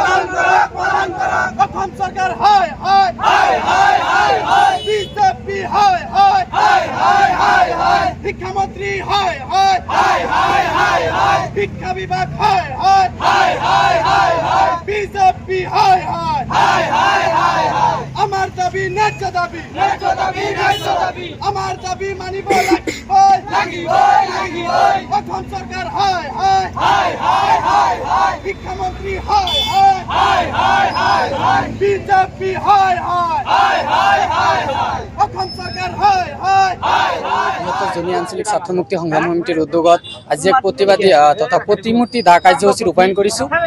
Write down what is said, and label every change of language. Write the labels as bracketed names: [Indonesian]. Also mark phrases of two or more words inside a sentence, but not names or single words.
[Assamese] অসম সরকার হাই বিজেপি হাই শিক্ষামন্ত্রী হাই শিক্ষা বিভাগ হাই বিজেপি হাই আমার দাবি ন্যায্য দাবি, আমার দাবি মানিব লাগিব। অসম সরকার হাই শিক্ষামন্ত্রী হাই বিজেপি হাই অসম সরকার জনি আঞ্চলিক ছাত্ৰ মুক্তি সংগ্ৰাম সমিতিৰ উদ্যোগত আজি এক প্ৰতিবাদী তথা প্ৰতিমূৰ্তি দাহ কাৰ্যসূচী ৰূপায়ণ কৰিছোঁ।